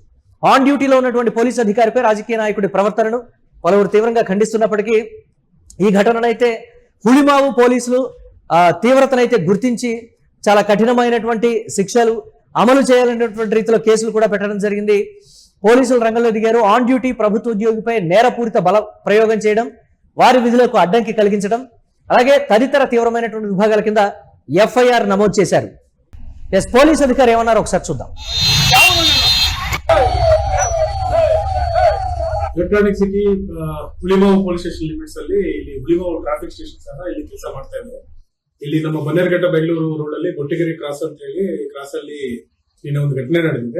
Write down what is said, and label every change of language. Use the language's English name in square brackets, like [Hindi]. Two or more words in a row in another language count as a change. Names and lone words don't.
[English] on dutyలో [Telugu] ఉన్నటువంటి పోలీస్ అధికారిపై రాజకీయ నాయకుడి ప్రవర్తనను పలువురు తీవ్రంగా ఖండిస్తున్నప్పటికీ ఈ ఘటననైతే హుళిమావు పోలీసులు తీవ్రతనైతే గుర్తించి చాలా కఠినమైనటువంటి శిక్షలు అమలు చేయాలనేటువంటి రీతిలో కేసులు కూడా పెట్టడం జరిగింది. పోలీసులు రంగంలో దిగారు. [English] on duty [Telugu] ప్రభుత్వ ఉద్యోగిపై నేరపూరిత బల ప్రయోగం చేయడం, వారి విధులకు అడ్డంకి కలిగించడం, అలాగే తదితర తీవ్రమైనటువంటి విభాగాల కింద ఎఫ్ఐఆర్ నమోదు చేశారు. ఎస్, పోలీస్ అధికారి ఏమన్నారు ఒకసారి చూద్దాం. [Kannada] ಎಲೆಕ್ಟ್ರಾನಿಕ್ ಸಿಟಿ ಹುಳಿಮಾವು [English] police station limits [Kannada] ಅಲ್ಲಿ ಇಲ್ಲಿ ಹುಳಿಮಾವು [English] traffic station [Kannada] ಸಹ ಇಲ್ಲಿ ಕೆಲಸ ಮಾಡ್ತಾ ಇದ್ದಾರೆ. ಇಲ್ಲಿ ನಮ್ಮ ಬನ್ನೇರಘಟ್ಟ ಬೆಂಗಳೂರು ರೋಡ್ ಅಲ್ಲಿ ಗೊಟ್ಟಿಗೆರೆ ಕ್ರಾಸ್ ಅಂತ ಹೇಳಿ ಕ್ರಾಸ್ ಅಲ್ಲಿ ನಿನ್ನೆ ಒಂದು ಘಟನೆ ನಡೆದಿದೆ.